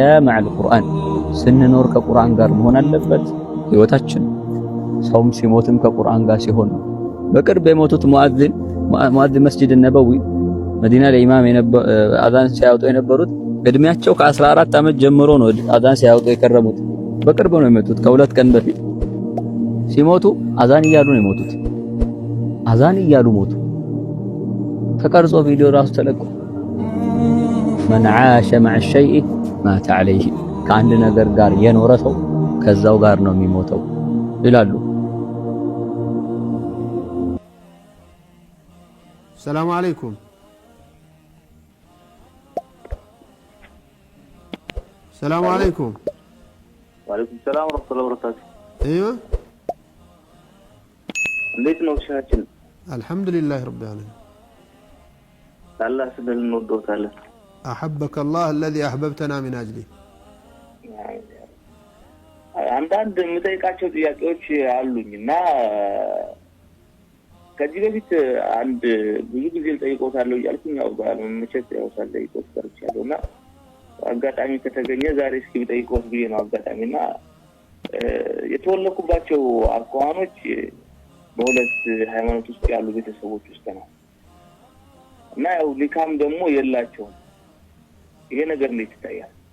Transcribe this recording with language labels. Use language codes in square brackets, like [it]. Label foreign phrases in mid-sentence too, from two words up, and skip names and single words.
[am] መዐል ቁርአን ስንኖር ከቁርአን ጋር መሆን አለበት ህይወታችን። ሰውም ሲሞትም ከቁርአን ጋር ሲሆን ነው። በቅርብ የሞቱት ሙአዚን መስጂድ ነበዊ መዲና ላይ ኢማም አዛን ሲያወጡ የነበሩት እድሜያቸው ከ14 ዓመት ጀምሮ ነው አዛን ሲያወጡ የከረሙት። በቅርብ ነው የመጡት። ከሁለት ቀን በፊት ሲሞቱ አዛን እያሉ ነው የሞቱት። አዛን እያሉ ሞቱ። ተቀርጾ ቪዲዮ ራሱ ተለቆ [ar] من عاش مع الشيء مات عليه [am] ከአንድ ነገር ጋር የኖረ ሰው ከዛው ጋር ነው የሚሞተው ይላሉ። [ar] سلام عليكم. سلام عليكم። وعليكم سلام ورحمة الله وبركاته። እይዋ [am] እንዴት ነው ሻችን? [ar] الحمد لله رب العالمين. الله سبحانه نودوታለን أحبك الله الذي أحببتنا من أجله. [am] አንዳንድ የምጠይቃቸው ጥያቄዎች አሉኝና ከዚህ በፊት አንድ ብዙ ጊዜ ልጠይቆታለሁ እያልኩኝ ያው ባለመመቸት ያው ሳልጠይቆት ቀርቻለሁና አጋጣሚ ከተገኘ ዛሬ እስኪ ልጠይቆት ብዬ ነው አጋጣሚና የተወለኩባቸው አቋኖች በሁለት ሃይማኖት ውስጥ ያሉ ቤተሰቦች ውስጥ ነው እና ያው ሊካም ደግሞ የላቸውም ይሄ ነገር እንዴት ይታያል